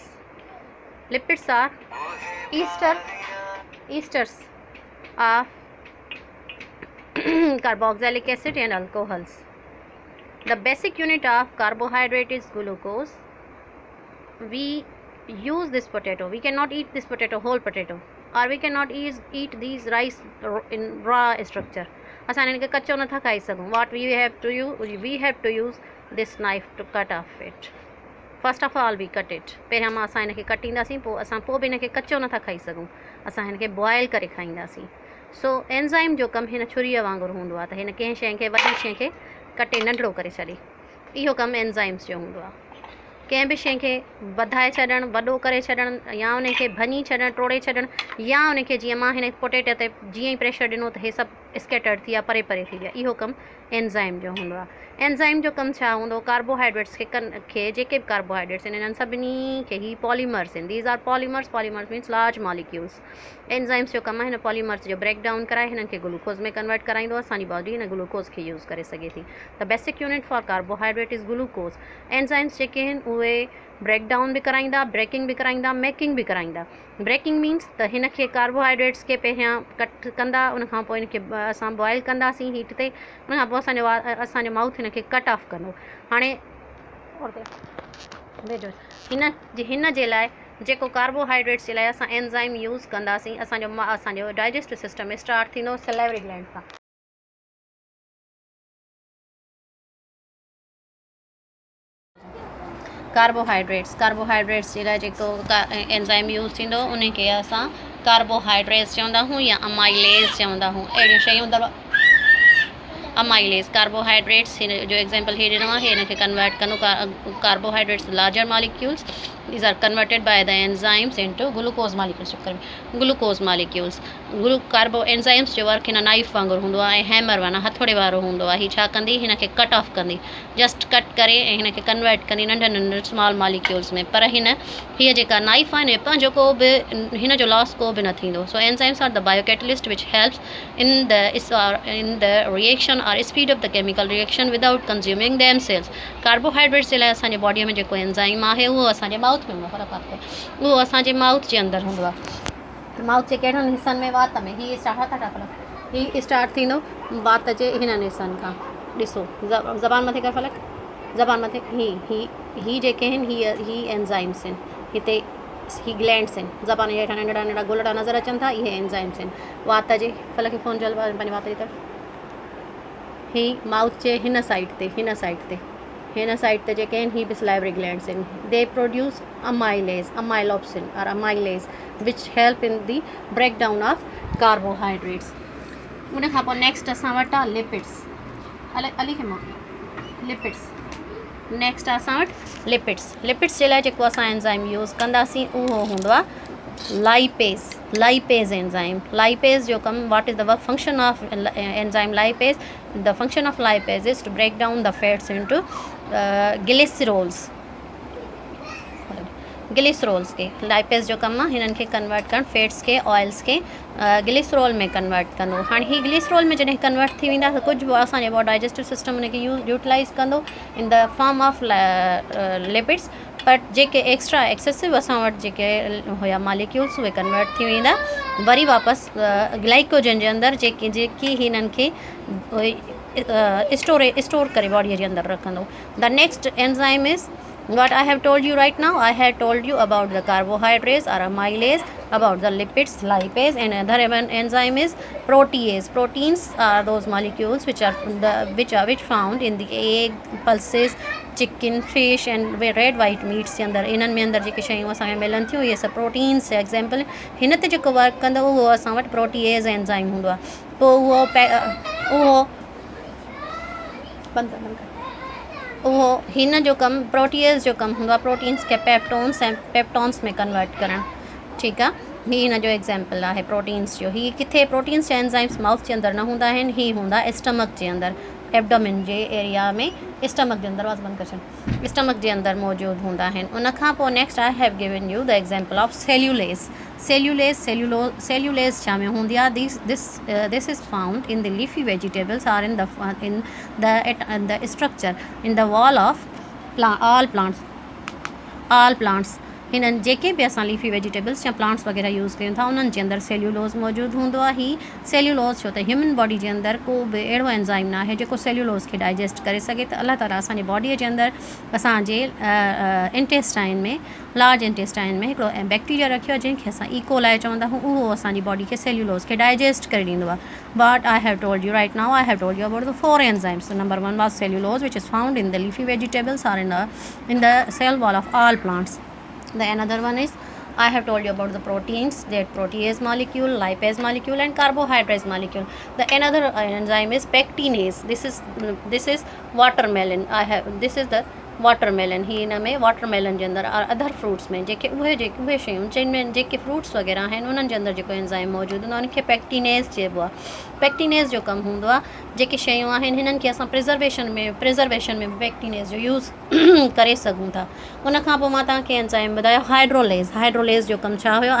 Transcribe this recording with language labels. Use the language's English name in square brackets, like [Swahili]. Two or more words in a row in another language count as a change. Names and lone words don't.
[English] Lipids are esters of carboxylic acid and alcohols. The basic unit of carbohydrate is glucose. We use this potato. We cannot eat this potato, whole potato, or we cannot eat these rice in raw structure. [Sindhi] असां इनखे कचो नथा खाई सघूं. [English] What we have to use this knife to cut off it. First of all we cut it. [Sindhi] पहिरियां मां असां इनखे कटींदासीं, पोइ बि इनखे कचो नथा खाई सघूं. असां हिनखे बॉयल करे खाईंदासीं. सो एंजाइम जो कमु हिन छुरीअ वांगुरु हूंदो आहे, त हिन कंहिं शइ खे वॾी शइ खे कटे नंढिड़ो करे छॾे. इहो कमु एंजाइम्स जो हूंदो आहे. कंहिं बि शइ खे वधाए छॾणु, वॾो करे छॾणु, या उनखे भञी छॾणु, टोड़े छॾणु, या उनखे जीअं मां हिन पोटेटे ते जीअं ई प्रेशर ॾिनो त हे सभु स्कैटर्ड थी विया, परे थी विया. इहो कमु एंजाइम जो हूंदो आहे. एंजाइम जो कमु छा हूंदो? कार्बोहाइड्रेट्स खे जेके बि कार्बोहाइड्रेट्स आहिनि इन्हनि सभिनी खे ही पॉलीमर्स आहिनि. [English] these are polymers means large molecules. [Sindhi] एंजाइम्स जो कमु आहे हिन पॉलीमर्स जो [English] break down [Sindhi] कराए हिननि खे ग्लूकोज में कन्वर्ट कराईंदो आहे. असांजी बॉडी हिन ग्लूकोज खे यूज़ करे सघे थी. [English] the basic unit for carbohydrate is glucose. [Sindhi] एंजाइम्स जेके आहिनि उहे [English] break down [Sindhi] भी कराइंदा, ब्रेकिंग भी कराइंदा, मेकिंग भी कराइंदा. [English] breaking means [Sindhi] त हिन खे कार्बोहाइड्रेट्स खे पहिरियां कट कंदा, उन खां पोइ हिनखे असां बॉयल कंदासीं हीट ते, उन खां पोइ असांजो माउथ हिन खे [English] cut off [Sindhi] कंदो. हाणे भेजो हिन जे लाइ जेको कार्बोहाइड्रेट्स जे लाइ असां एंजाइम यूज़ कंदासीं असांजो [English] digestive system start [Sindhi] थींदो [English] salivary gland [Sindhi] सां। कार्बोहाइड्रेट्स जे लाइ जेको एंजाइम यूज़ थींदो उन खे असां कार्बोहाइड्रेट्स चवंदा आहियूं या अमाइलेज़ चवंदा आहियूं। अहिड़ियूं शयूं अमाइलेज़ कार्बोहाइड्रेट्स जो एग्जाम्पल हे ॾिनो आहे, हिन खे कन्वर्ट कंदो [English] carbohydrates larger molecules these are converted by the enzymes into glucose molecules glucose molecules carbo enzymes [Sindhi] जो वर्क हिन नाइफ वांगुरु हूंदो आहे, हैमर माना हथोड़े वारो हूंदो आहे। हीअ छा कंदी, हिन खे [English] cut off [Sindhi] कंदी, [English] just cut [Sindhi] करे ऐं हिन खे कन्वर्ट कंदी नंढनि नंढनि [English] small molecules [Sindhi] में। पर हीअ जेका नाइफ आहे न पंहिंजो को बि हिन जो लॉस को बि न थींदो। [English] so enzymes are the biocatalyst which helps in the reaction or speed of the chemical reaction without consuming them cells. [Sindhi] कार्बोहाइड्रेट्स जे लाइ असांजे बॉडीअ में जेको एंजाइम आहे उहो असांजे माउथ में हूंदो आहे, उहो असांजे माउथ जे अंदरि हूंदो आहे। माउथ जे कहिड़नि हिसनि में, वात में, हीअ स्टार्ट थींदो वात जे हिननि हिसनि खां। ॾिसो ज़बान मथे कर फलक, ज़बान मथे, ही जेके आहिनि ही एंजाइम्स आहिनि, हिते ही ग्लैंड्स आहिनि, ज़बान जे हेठां नंढड़ा नंढड़ा गोलड़ा नज़र अचनि था, इहे एंजाइम्स आहिनि। वात जे फलक खे फ़ोन जल पंहिंजे वात जी तरफ़, ही माउथ जे हिन साइड ते जेके आहिनि ही बि [English] salivary glands [Sindhi] आहिनि। [English] they produce amylopsin or amylase which help in the break down of carbohydrates. [Sindhi] उन खां पोइ नेक्स्ट असां वटि आहे लिपिड्स। अली खे मोकिलियो लिपिड्स। नेक्स्ट आहे असां वटि लिपिड्स जे लाइ जेको असां एंजाइम यूज़ कंदासीं उहो हूंदो आहे [English] lipase enzyme. लाइपेज़ जो कम, what is the work function of enzyme lipase? the function of lipase is to break down the fats into glycerols के। [Sindhi] लाइपेज़ जो कम आहे हिननि खे कन्वर्ट करणु, फैट्स के ऑयल्स के ग्लिसरोल में कन्वर्ट कंदो। हाणे ही ग्लिसरोल में जॾहिं कन्वर्ट थी वेंदा त कुझु बि असांजो [English] digestive system [Sindhi] उनखे यूटिलाइज़ कंदो [English] in the form of lipids. [Sindhi] बट जेके एक्सेसिव असां वटि जेके हुया मॉलिक्यूल्स उहे कन्वर्ट थी वेंदा वरी वापसि ग्लाइकोजन जे अंदरि, जेकी हिननि खे स्टोर करे बॉडीअ जे अंदरि रखंदो। [English] the next enzyme is what I have told you right now. I have told you about the carbohydrates or amylase, about the lipids, lipase, and another enzyme is protease. Proteins are those molecules which found in the egg, pulses, chicken, fish and red white meats [Hindi] के अंदर। [Sindhi] इन्हनि में अंदर जेके शयूं असांखे मिलनि थियूं इहे सभु प्रोटीन्स जा एग्जाम्पल। हिन ते जेको वर्क कंदो उहो असां वटि [English] protease enzyme [Sindhi] हूंदो आहे। पोइ उहो हिन जो कमु प्रोटीएज जो कमु हूंदो आहे, प्रोटीन्स खे पेप्टोन्स में कन्वर्ट करणु। ठीकु आहे, हीअ हिन जो एग्जाम्पल आहे प्रोटीन्स जो। हीअ किथे प्रोटीन्स जा एंजाइम्स माउथ जे अंदरि न हूंदा आहिनि, हीअ हूंदा स्टमक जे अंदरि, एब्डोमिन जे एरिया में, स्टमक जे अंदरि, आवाज़ बंदि करे छॾ, स्टमक जे अंदरि मौजूदु हूंदा आहिनि। [English] उन खां पोइ next I have given you the example of cellulase छा में हूंदी आहे? दिस इज़ फाउंड इन द लीफी वेजिटेबल्स आर इन द स्ट्रक्चर इन द वॉल ऑफ ऑल प्लांट्स। [Sindhi] हिननि जेके बि असां [English] leafy vegetables [Sindhi] या प्लांट्स वग़ैरह यूज़ कयूं था उन्हनि जे अंदरि सेल्यूलोज़ मौजूदु हूंदो आहे। ही सेल्यूलोज़ छो त [English] human body [Sindhi] जे अंदरि को बि अहिड़ो एंजाइम न आहे जेको सेल्यूलोज़ खे डाइजेस्ट करे सघे। त [Arabic] الله تعالى [Sindhi] असांजे बॉडीअ जे अंदरि असांजे इंटेस्टाइन में, [English] large intestine [Sindhi] में हिकिड़ो बैक्टीरिया रखियो आहे जंहिंखे असां इकोलाई चवंदा आहियूं। उहो असांजी बॉडी खे सेल्यूलोज़ खे डाइजेस्ट करे ॾींदो आहे। [English] but I have told you right now, I have told you about the 4 enzymes. नंबर 1 was cellulose which is found in the leafy vegetables or in the cell wall of all plants. The another one is I have told you about the proteins, that protease molecule, lipase molecule and carbohydrates molecule. The another enzyme is pectinase. This is watermelon. This is the वाटरमेलन। [Sindhi] ही हिन में वाटरमेलन जे अंदरि और [English] other fruits [Sindhi] में जेके उहे शयूं जिनमें जेके फ्रूट्स वग़ैरह आहिनि उन्हनि जे अंदरि जेको एंजाइम मौजूदु हूंदो आहे उनखे पेक्टिनेज़ चइबो आहे। पेक्टिनेज़ जो कमु हूंदो आहे जेके शयूं आहिनि हिननि खे असां प्रिजर्वेशन में पेक्टिनेज़ जो यूज़ करे सघूं था। उन खां पोइ मां तव्हांखे एंजाइम ॿुधायो हाइड्रोलेज़ जो कमु छा हुयो?